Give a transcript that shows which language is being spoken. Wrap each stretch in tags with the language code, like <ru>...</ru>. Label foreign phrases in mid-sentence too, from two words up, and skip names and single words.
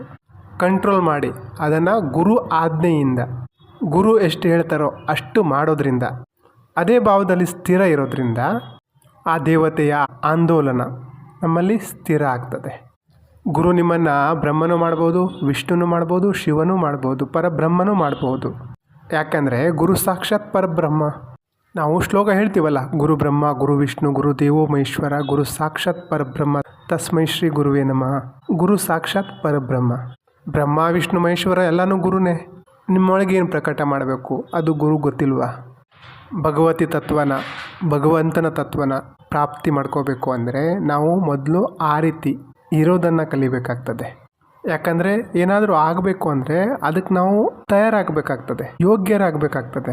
<kn>ಕಂಟ್ರೋಲ್ ಮಾಡಿ ಅದನ್ನು ಗುರು ಆಜ್ಞೆಯಿಂದ, ಗುರು ಎಷ್ಟು ಹೇಳ್ತಾರೋ ಅಷ್ಟು ಮಾಡೋದ್ರಿಂದ, ಅದೇ ಭಾವದಲ್ಲಿ ಸ್ಥಿರ ಇರೋದ್ರಿಂದ ಆ ದೇವತೆಯ ಆಂದೋಲನ ನಮ್ಮಲ್ಲಿ ಸ್ಥಿರ ಆಗ್ತದೆ. ಗುರು ನಿಮ್ಮನ್ನು ಬ್ರಹ್ಮನೂ ಮಾಡ್ಬೋದು, ವಿಷ್ಣುನೂ ಮಾಡ್ಬೋದು, ಶಿವನೂ ಮಾಡ್ಬೋದು, ಪರಬ್ರಹ್ಮನೂ ಮಾಡ್ಬೋದು. ಯಾಕಂದರೆ</kn> <sa>ಗುರು ಸಾಕ್ಷಾತ್ ಪರಬ್ರಹ್ಮ.</sa> <kn>ನಾವು ಶ್ಲೋಕ ಹೇಳ್ತೀವಲ್ಲ,</kn> <sa>ಗುರು ಬ್ರಹ್ಮ ಗುರು ವಿಷ್ಣು ಗುರು ದೇವೋ ಮಹೇಶ್ವರ ಗುರು ಸಾಕ್ಷಾತ್ ಪರಬ್ರಹ್ಮ ತಸ್ಮೈ ಶ್ರೀ ಗುರುವೇ ನಮಃ. ಗುರು ಸಾಕ್ಷಾತ್ ಪರಬ್ರಹ್ಮ.</sa> <kn>ಬ್ರಹ್ಮ ವಿಷ್ಣು ಮಹೇಶ್ವರ ಎಲ್ಲನೂ ಗುರುನೇ. ನಿಮ್ಮೊಳಗೆ ಏನು ಪ್ರಕಟ ಮಾಡಬೇಕು ಅದು ಗುರು ಗೊತ್ತಿಲ್ವಾ? ಭಗವತಿ ತತ್ವನ, ಭಗವಂತನ ತತ್ವನ ಪ್ರಾಪ್ತಿ ಮಾಡ್ಕೋಬೇಕು ಅಂದರೆ ನಾವು ಮೊದಲು ಆ ರೀತಿ ಇರೋದನ್ನು ಕಲಿಬೇಕಾಗ್ತದೆ. ಯಾಕಂದರೆ ಏನಾದರೂ ಆಗಬೇಕು ಅಂದರೆ ಅದಕ್ಕೆ ನಾವು ತಯಾರಾಗಬೇಕಾಗ್ತದೆ, ಯೋಗ್ಯರಾಗಬೇಕಾಗ್ತದೆ.</kn>